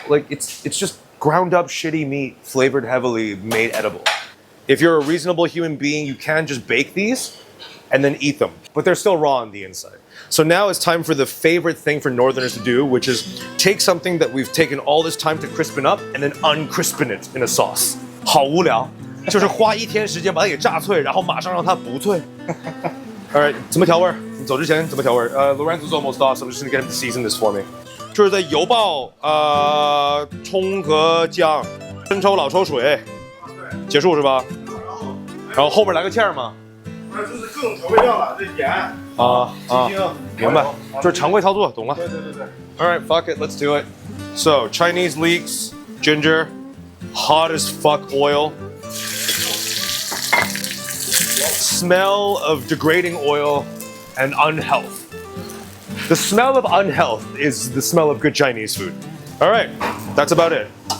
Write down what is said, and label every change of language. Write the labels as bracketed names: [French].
[English] Like it's just ground up shitty meat, flavored heavily, made edible. If you're a reasonable human being, you can just bake these and then eat them, but they're still raw on the inside. So now it's time for the favorite thing for Northerners to do, which is take something that we've taken all this time to crispen up and then uncrispen it in a sauce. [Chinese] 好无聊，就是花1天时间把它给炸脆，然后马上让它不脆。 [English] All right, [Chinese] 怎么调味儿？你走之前怎么调味儿？ [English] Lorenzo's almost off, so I'm just gonna get him to season this for me. [Chinese] 就是在油爆葱和姜，生抽、老抽、水，结束是吧？然后后边来个芡儿吗？就是各种调味料了，这盐鸡精，明白，就是常规操作，懂了。对。 [English] All right, fuck it, let's do it. So Chinese leeks, ginger, hot as fuck oil, smell of degrading oil, and unhealth. The smell of unhealth is the smell of good Chinese food. All right, that's about it.